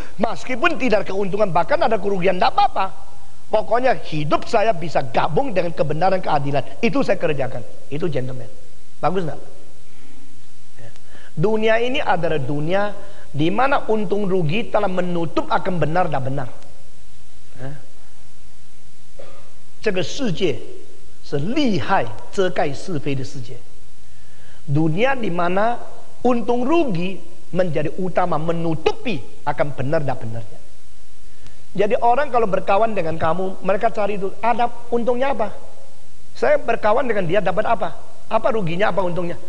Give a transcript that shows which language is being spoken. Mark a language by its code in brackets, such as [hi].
[id] Meskipun tidak ada keuntungan, bahkan ada kerugian, tidak apa-apa. Pokoknya hidup saya bisa gabung dengan kebenaran, keadilan. Itu saya kerjakan. Itu gentleman. Bagus enggak? Ya. Dunia ini adalah dunia di mana untung rugi telah menutup akan benar dan benar. Ya. [zh] 这个世界是利害遮盖是非的世界. [id] Dunia di mana untung rugi menjadi utama, menutupi akan benar dan benarnya. Jadi orang kalau berkawan dengan kamu, mereka cari itu, ada untungnya apa? Saya berkawan dengan dia dapat apa? Apa ruginya, apa untungnya?